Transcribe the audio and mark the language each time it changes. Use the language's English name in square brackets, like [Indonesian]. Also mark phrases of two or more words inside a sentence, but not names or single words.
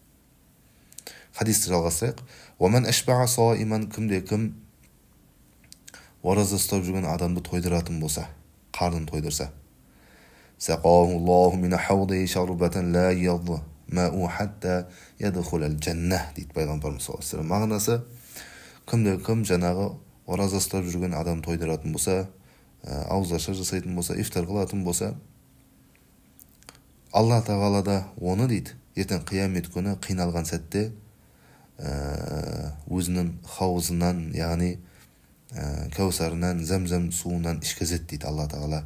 [Kazakh] Хадисті жалғастырайық. [Arabic] ومن أشبع صائما, [Kazakh] кімде-кім ораза ұстап жүрген адамды тойдыратын болса, қарнын тойдырса, [Arabic] سقاه الله من حوضي شربة لا يظمأ حتى يدخل الجنة [Kazakh] дейді пайғамбарымыз [Arabic] صلى الله عليه وسلم. [Kazakh] Мағынасы, кімде-кім жаңағы ораза ұстап жүрген адам тойдыратын болса, ауызаша жасайтын болса, ифтар қылатын болса, Алла Тағала да оны дейді, ертең қиямет күні қиналған сәтте өзінің хаузынан, яғни кәусарынан, зәмзәм суынан ішкізеді дейді Алла Тағала.